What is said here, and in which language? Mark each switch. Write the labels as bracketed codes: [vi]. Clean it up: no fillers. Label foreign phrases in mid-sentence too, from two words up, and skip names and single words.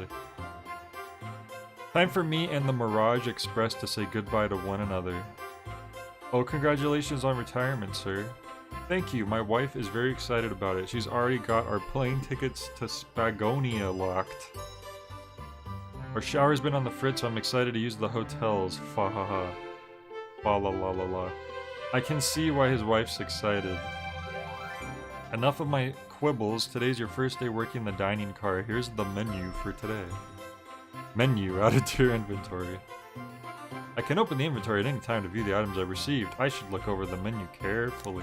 [en] Time for me and the Mirage Express to say goodbye to one another. Oh, congratulations on retirement, sir. Thank you, my wife is very excited about it. She's already got our plane tickets to Spagonia locked. Our shower's been on the fritz, so I'm excited to use the hotels. Fa ha ha. Fa la la la la. I can see why his wife's excited. Enough of my quibbles. Today's your first day working the dining car. Here's the menu for today. Menu added to your inventory. I can open the inventory at any time to view the items I've received. I should look over the menu carefully.